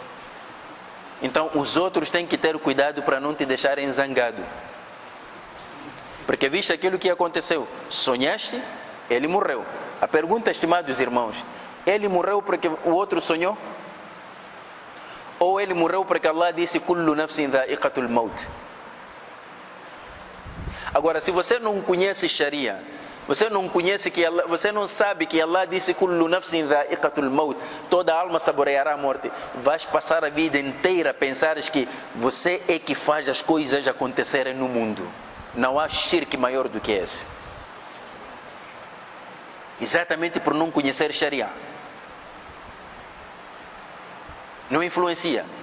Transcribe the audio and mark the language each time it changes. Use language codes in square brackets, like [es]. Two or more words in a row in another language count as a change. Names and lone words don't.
[pt] Então os outros têm que ter cuidado para não te deixarem zangado. Porque viste aquilo que aconteceu, sonhaste, ele morreu. A pergunta, estimados irmãos, ele morreu porque o outro sonhou? Ou ele morreu porque Allah disse: [ar] كل نفس ذائقة الموت? [pt] Agora, se você não conhece Sharia, você não conhece que Allah, você não sabe que Allah disse: [ar] كل نفس ذائقة الموت, [pt] toda alma saboreará a morte. Vais passar a vida inteira a pensares que você é que faz as coisas acontecerem no mundo. Não há shirk maior do que esse. Exatamente por não conhecer Sharia. Não influencia.